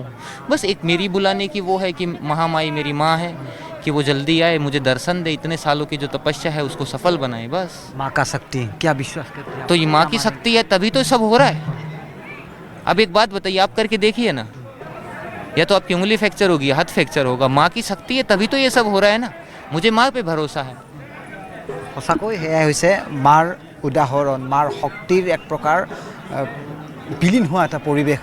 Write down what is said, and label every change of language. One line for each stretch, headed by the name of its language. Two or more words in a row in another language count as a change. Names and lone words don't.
Hindi: बस एक मेरी बुलाने की वो है कि महामाई मेरी माँ है कि वो जल्दी आए, मुझे दर्शन दे, इतने सालों की जो तपस्या है उसको सफल बनाए। बस माँ का शक्ति क्या विश्वास करते हैं? तो ये माँ की शक्ति है तभी तो सब हो रहा है। अब एक बात बताइए, आप करके देखिए ना, या तो आपकी उंगली फ्रैक्चर होगी, हाथ फ्रैक्चर होगा, माँ की शक्ति है तभी तो ये सब हो रहा है ना। मुझे माँ पे भरोसा है।
Assamese: সঁচাকৈ সেয়াই হৈছে মাৰ উদাহৰণ, মাৰ শক্তিৰ এক প্ৰকাৰ বিলীন হোৱা এটা পৰিৱেশ।